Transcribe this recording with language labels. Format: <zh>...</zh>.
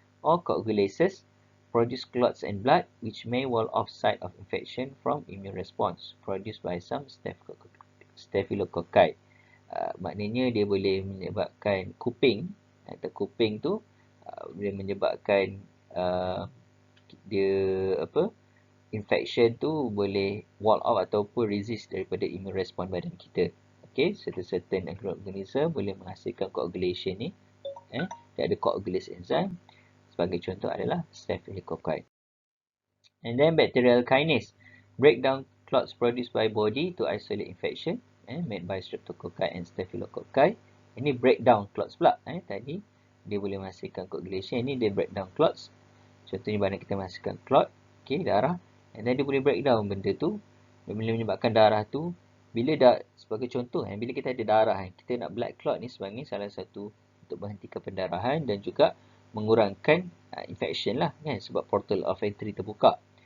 <en>Or coagulases produce clots and blood which may wall off site of infection from immune response produced by some staphylococci.</en> <ms>Maknanya dia boleh menyebabkan kuping, atau kuping tu boleh menyebabkan dia infection tu boleh wall off ataupun resist daripada immune response badan kita.</ms> <en>Okay, certain microorganism</en> <ms>boleh menghasilkan</ms> <en>coagulation ni.</en> <ms>Dia ada coagulase enzyme. Sebagai contoh adalah staphylococci.</ms> <en>And then bacterial kinase break down clots produced by body to isolate infection, made by streptococci and staphylococci.</en> <ms>Ini break down clots pula. Tadi dia boleh menghasilkan coagulation, ini dia break down clots. Contohnya badan kita menghasilkan clot, okay, darah, and then dia boleh breakdown benda tu, dia boleh menyebabkan darah tu, bila dah, sebagai contoh, bila kita ada darah, kita nak blood clot ni sebagai salah satu untuk menghentikan pendarahan dan juga mengurangkan infection lah, kan, sebab portal of entry terbuka.</ms>